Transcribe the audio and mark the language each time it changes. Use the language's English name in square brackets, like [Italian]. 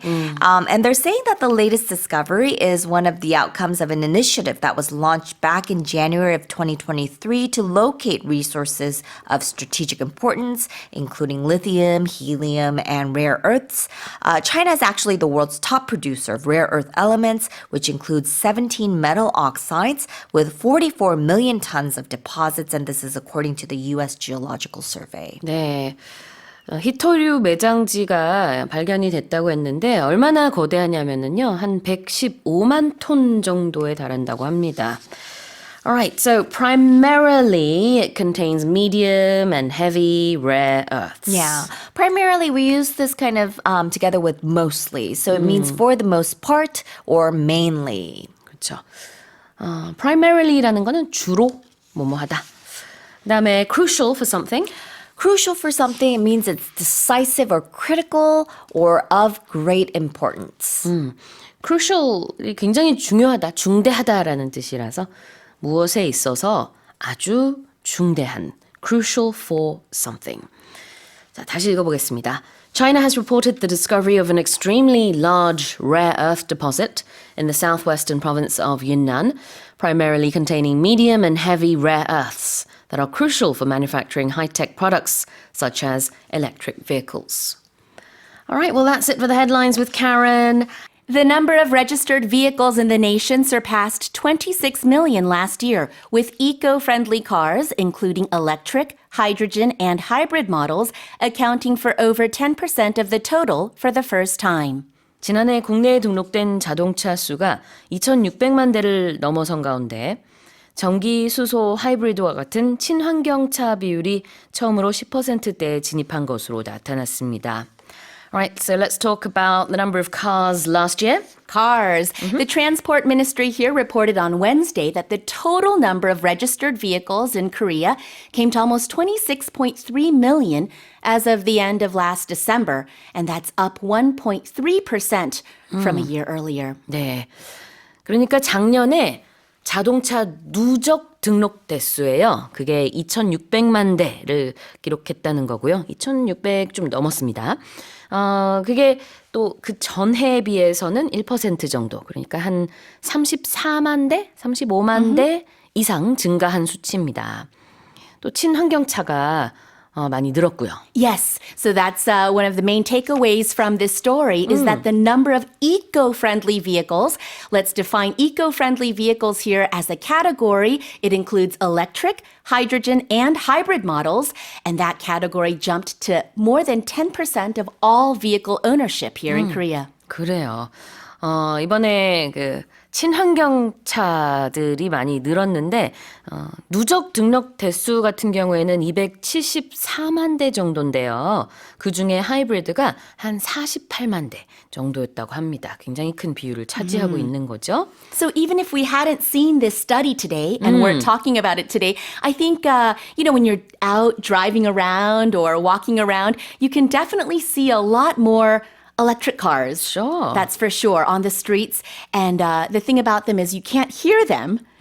[English] And they're saying that the latest discovery is one of the outcomes of an initiative that was launched back in January of 2023 to locate resources of strategic importance, including lithium, helium, and rare earths. China is actually the world's top producer of rare earth elements, which includes 17 metal oxides with 44 million tons of deposits, and this is according to the U.S. Geological Survey. [Korean] 네. 희토류 매장지가 발견이 됐다고 했는데 얼마나 거대하냐면은요. 한 115만 톤 정도에 달한다고 합니다. [English] Alright, so primarily it contains medium and heavy rare earths. Yeah, primarily we use this kind of together with mostly. So it means for the most part or mainly. [Korean] 그렇죠. Primary라는 거는 주로 뭐뭐하다. 그다음에 [English] crucial for something. Crucial for something, it means it's decisive or critical or of great importance. [Korean] crucial이 굉장히 중요하다, 중대하다라는 뜻이라서 무엇에 있어서 아주 중대한 [English] crucial for something. [Korean] 자, 다시 읽어보겠습니다. [English] China has reported the discovery of an extremely large rare earth deposit in the southwestern province of Yunnan, primarily containing medium and heavy rare earths that are crucial for manufacturing high-tech products such as electric vehicles. All right, well, that's it for the headlines with Karen. The number of registered vehicles in the nation surpassed 26 million last year, with eco-friendly cars, including electric, hydrogen, and hybrid models, accounting for over 10% of the total for the first time. [Korean] 지난해 국내에 등록된 자동차 수가 2,600만 대를 넘어선 가운데 전기, 수소, 하이브리드와 같은 친환경차 비율이 처음으로 10%대에 진입한 것으로 나타났습니다. [English] Right, so let's talk about the number of cars last year. Cars. The Transport Ministry here reported on Wednesday that the total number of registered vehicles in Korea came to almost 26.3 million as of the end of last December, and that's up 1.3% from a year earlier. [Korean] 네, 그러니까 작년에 자동차 누적 등록 대수예요. 그게 2,600만 대를 기록했다는 거고요. 2,600 좀 넘었습니다. 그게 또 그 전해에 비해서는 1% 정도. 그러니까 한 34만 대, 35만 대 이상 증가한 수치입니다. 또 친환경차가 많이 늘었고요. [English] Yes, so that's one of the main takeaways from this story is that the number of eco-friendly vehicles, let's define eco-friendly vehicles here as a category. It includes electric, hydrogen, and hybrid models, and that category jumped to more than 10% of all vehicle ownership here in Korea. [Korean] 그래요. 이번에 그 친환경 차들이 많이 늘었는데 누적 등록 대수 같은 경우에는 274만 대 정도인데요. 그중에 하이브리드가 한 48만 대 정도였다고 합니다. 굉장히 큰 비율을 차지하고 있는 거죠. [English] So even if we hadn't seen this study today and weren't talking about it today, I think, when you're out driving around or walking around, you can definitely see a lot more electric cars. Sure. That's for sure on the streets. And the thing about them is you can't hear them.